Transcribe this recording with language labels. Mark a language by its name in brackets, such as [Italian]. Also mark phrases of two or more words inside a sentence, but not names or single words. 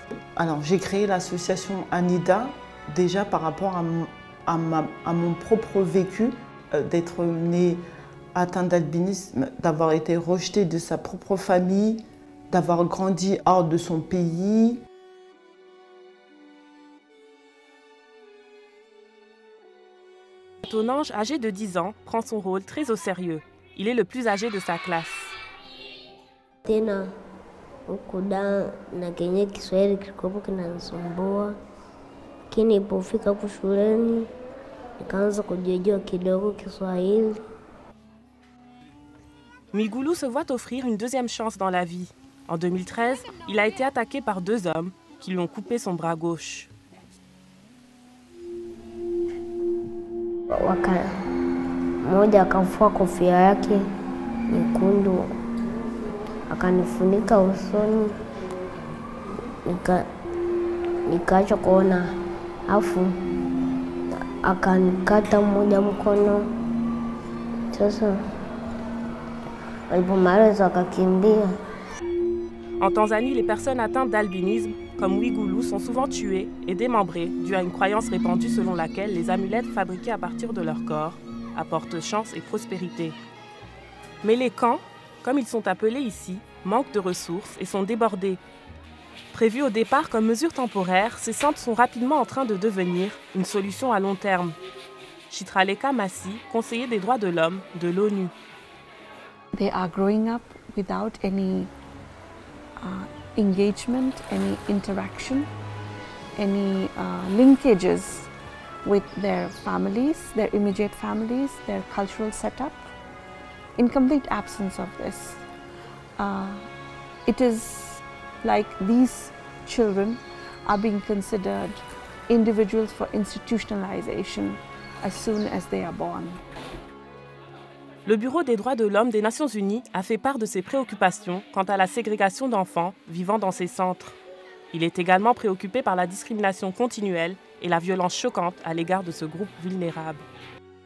[French] Alors j'ai créé l'association Anida déjà par rapport à mon propre vécu, d'être née atteinte d'albinisme, d'avoir été rejetée de sa propre famille, d'avoir grandi hors de son pays. Tonange, âgé de 10 ans, prend son rôle très au sérieux. Il est le plus âgé de sa classe. [Swahili] Tena ukuda na kenye Kiswahili kilikuwa kinanisumbua, lakini nilipofika huko shuleni nikaanza kujijua kidogo Kiswahili. [French] Mwigulu se voit offrir une deuxième chance dans la vie. En 2013, il a été attaqué par 2 hommes qui lui ont coupé son bras gauche. [Swahili] Mmoja akavua kofia yake nyekundu akanifunika usoni, nikaacha kuona, afu akanikata mmoja mkono. Sasa walipomaliza akakimbia. [French] En Tanzanie, les personnes atteintes d'albinisme, comme Mwigulu, sont souvent tuées et démembrées dû à une croyance répandue selon laquelle les amulettes fabriquées à partir de leur corps apportent chance et prospérité. Mais les camps, comme ils sont appelés ici, manquent de ressources et sont débordés. Prévus au départ comme mesure temporaire, ces centres sont rapidement en train de devenir une solution à long terme. Chitraleka Massi, conseiller des droits de l'homme de l'ONU. [English] They are growing up without any engagement, any interaction, any linkages with their families, their immediate families, their cultural setup. In complete absence of this, it is like these children are being considered individuals for institutionalization as soon as they are born. [French] Le Bureau des droits de l'homme des Nations Unies a fait part de ses préoccupations quant à la ségrégation d'enfants vivant dans ces centres. Il est également préoccupé par la discrimination continuelle et la violence choquante à l'égard de ce groupe vulnérable.